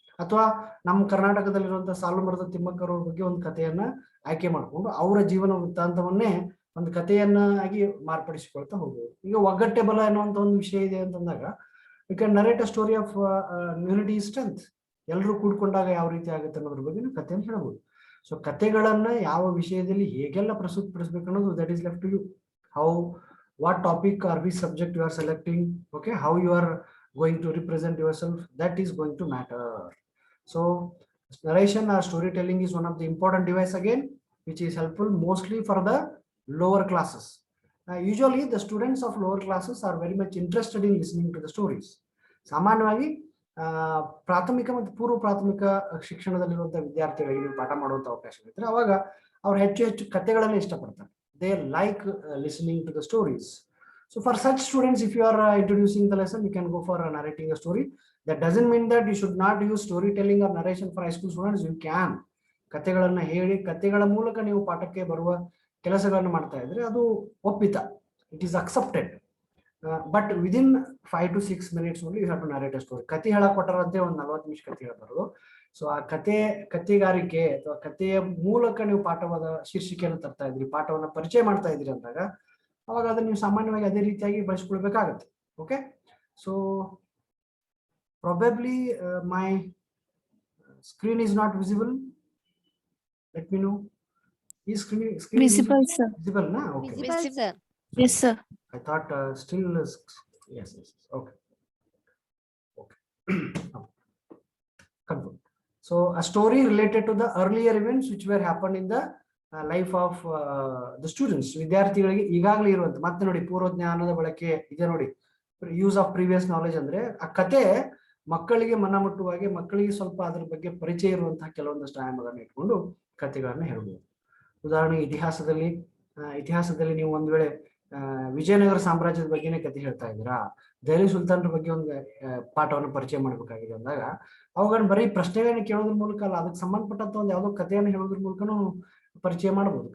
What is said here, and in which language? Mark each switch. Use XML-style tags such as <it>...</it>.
<kn>ಅಥವಾ ನಮ್ಮ ಕರ್ನಾಟಕದಲ್ಲಿರುವಂತಹ ಸಾಲುಮರದ ತಿಮ್ಮಕ್ಕರ ಬಗ್ಗೆ ಒಂದು ಕಥೆಯನ್ನ ಆಯ್ಕೆ ಮಾಡಿಕೊಂಡು ಅವರ ಜೀವನ ವೃತ್ತಾಂತವನ್ನೇ ಒಂದು ಕಥೆಯನ್ನಾಗಿ ಮಾರ್ಪಡಿಸಿಕೊಳ್ತಾ ಹೋಗ್ಬೋದು. ಈಗ ಒಗ್ಗಟ್ಟೆ ಬಲ ಅನ್ನುವಂತ ಒಂದು ವಿಷಯ ಇದೆ ಅಂತಂದಾಗ,</kn> <en>You can narrate a story of unity strength.</en> <kn>ಎಲ್ಲರೂ ಕೂಡ್ಕೊಂಡಾಗ ಯಾವ ರೀತಿ ಆಗುತ್ತೆ ಅನ್ನೋದ್ರ ಬಗ್ಗೆ ನೀವು ಕಥೆಯನ್ನು ಹೇಳ್ಬೋದು. ಸೊ ಕಥೆಗಳನ್ನ ಯಾವ ವಿಷಯದಲ್ಲಿ ಹೇಗೆಲ್ಲ ಪ್ರಸ್ತುತಪಡಿಸಬೇಕು ಅನ್ನೋದು</kn> <en>That is left to you. How, what topic or which subject you are selecting, okay, how you are going to represent yourself, that is going to matter. So narration or storytelling is one of the important device again, which is helpful mostly for the lower classes. Usually the students of lower classes are very much interested in listening to the stories.</en> <kn>ಸಾಮಾನ್ಯವಾಗಿ ಪ್ರಾಥಮಿಕ ಮತ್ತು ಪೂರ್ವ ಪ್ರಾಥಮಿಕ ಶಿಕ್ಷಣದಲ್ಲಿರುವಂತಹ ವಿದ್ಯಾರ್ಥಿಗಳಿಗೆ ನೀವು ಪಾಠ ಮಾಡುವಂತ ಅವಕಾಶ ಇರುತ್ತೆ, ಅವಾಗ ಅವ್ರು ಹೆಚ್ಚು ಕಥೆಗಳನ್ನು ಇಷ್ಟಪಡ್ತಾರೆ.</kn> <en>They like listening to the stories. So for such students, if you are introducing the lesson, you can go for narrating a story. That doesn't mean that you should not use storytelling or narration for high school students. You can.</en> <kn>ಕಥೆಗಳನ್ನ ಹೇಳಿ ಕಥೆಗಳ ಮೂಲಕ ನೀವು ಪಾಠಕ್ಕೆ ಬರುವ ಕೆಲಸಗಳನ್ನು ಮಾಡ್ತಾ ಇದ್ರೆ ಅದು ಒಪ್ಪಿತ,</kn> <en>It is accepted. But within 5 to 6 minutes only you have to narrate a story.</en> <kn>ಕಥೆ ಹೇಳಕ್ ಕೊಟ್ಟರಂತೆ ಒಂದು 40 ನಿಮಿಷ ಕಥೆ ಹೇಳ್ಬಾರ್ದು. ಸೊ ಆ ಕಥೆಗಾರಿಕೆ ಅಥವಾ ಕಥೆಯ ಮೂಲಕ ನೀವು ಪಾಠವಾದ ಶೀರ್ಷಿಕೆಯನ್ನು ತರ್ತಾ ಇದ್ರಿ, ಪಾಠವನ್ನ ಪರಿಚಯ ಮಾಡ್ತಾ ಇದ್ರಿ ಅಂದಾಗ, ಅವಾಗ ಅದನ್ನ ನೀವು ಸಾಮಾನ್ಯವಾಗಿ ಅದೇ ರೀತಿಯಾಗಿ ಬಳಸ್ಕೊಳ್ಬೇಕಾಗತ್ತೆ.</kn> <en>Okay, so probably my screen is not visible. Let me know. Is screen Visible, sir. visible na? Okay. Visible, sir. Yes, sir. I thought still yes. Okay. Confirm. So a story related to the earlier events which were happened in the life of the students,</en> <kn>ವಿದ್ಯಾರ್ಥಿಗಳಿಗೆ ಈಗಾಗಲೇ ಇರುವಂತ, ಮತ್ತೆ ನೋಡಿ ಪೂರ್ವ ಜ್ಞಾನದ ಬಳಕೆ ಇದೆ ನೋಡಿ,</kn> <en>use of previous knowledge</en> <kn>ಅಂದ್ರೆ ಆ ಕತೆ ಮಕ್ಕಳಿಗೆ ಮನಮುಟ್ಟುವಾಗೆ, ಮಕ್ಕಳಿಗೆ ಸ್ವಲ್ಪ ಅದ್ರ ಬಗ್ಗೆ ಪರಿಚಯ ಇರುವಂತಹ ಕೆಲವೊಂದಷ್ಟು ಆಯಾಮಗಳನ್ನ ಇಟ್ಕೊಂಡು ಕಥೆಗಳನ್ನ ಹೇಳ್ಬೋದು. ಉದಾಹರಣೆಗೆ ಇತಿಹಾಸದಲ್ಲಿ ನೀವು ಒಂದ್ ವೇಳೆ ವಿಜಯನಗರ ಸಾಮ್ರಾಜ್ಯದ ಬಗ್ಗೆನೇ ಕತೆ ಹೇಳ್ತಾ ಇದ್ದೀರಾ, ದೆಹಲಿ ಸುಲ್ತಾನರ ಬಗ್ಗೆ ಒಂದು ಪಾಠವನ್ನು ಪರಿಚಯ ಮಾಡ್ಬೇಕಾಗಿದೆ ಅಂದಾಗ ಅವುಗಳನ್ನ ಬರೀ ಪ್ರಶ್ನೆಗಳನ್ನ ಕೇಳೋದ್ರ ಮೂಲಕ ಅಲ್ಲ, ಅದಕ್ಕೆ ಸಂಬಂಧಪಟ್ಟಂತ ಒಂದು ಯಾವುದೋ ಕಥೆಯನ್ನು ಹೇಳೋದ್ರ ಮೂಲಕನೂ ಪರಿಚಯ ಮಾಡಬಹುದು.</kn>